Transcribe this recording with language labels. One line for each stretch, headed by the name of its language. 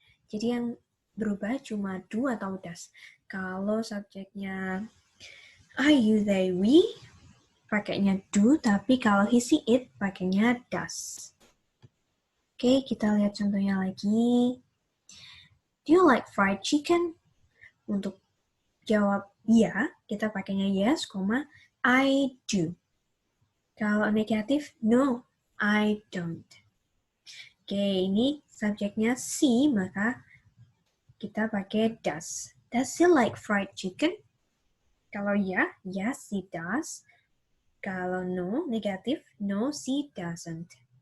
Indonesian: Jadi yang berubah cuma do atau does. Kalau subjeknya I, you, they, we, pakainya do, tapi kalau he, she, it, pakainya does. Oke, kita lihat contohnya lagi.
English: Do you like fried chicken?
Indonesian: Untuk jawab ya, kita pakainya
English: yes, I do.
Indonesian: Kalau negatif,
English: no, I don't.
Indonesian: Oke, ini subjeknya she, maka kita pakai does.
English: Does she like fried chicken?
Indonesian: Kalau ya,
English: yes, she does.
Indonesian: Kalau no, negatif,
English: no, she doesn't.